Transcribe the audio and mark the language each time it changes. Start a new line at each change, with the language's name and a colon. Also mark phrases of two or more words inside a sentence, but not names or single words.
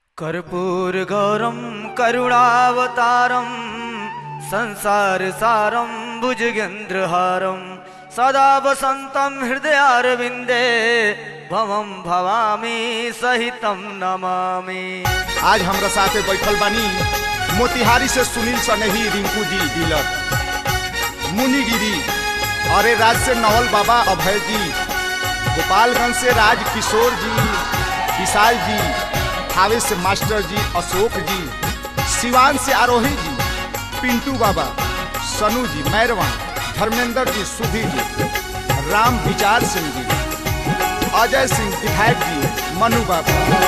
Sanskrit: कर्पूरगौरं करुणावतारं संसारसारं भुजगेन्द्रहारं सदा वसन्तं हृदयारविन्दे भवं भवामी सहितं नमामि।
Bhojpuri: आज हमरा साथे बैठल बानी मोतिहारी से सुनील सनेही रिंकू जी डीलर, मुनिगिरी अरे राज से नवल बाबा अभय जी, गोपालगंज से राज किशोर जी, विशाल जी, थावे से मास्टर जी अशोक जी, सिवान से आरोही जी, पिंटू बाबा, सनू जी, मैरवा, धर्मेंद्र जी, सुधीर जी, राम विचार सिंह जी, अजय सिंह विधायक जी, मनु बाबा।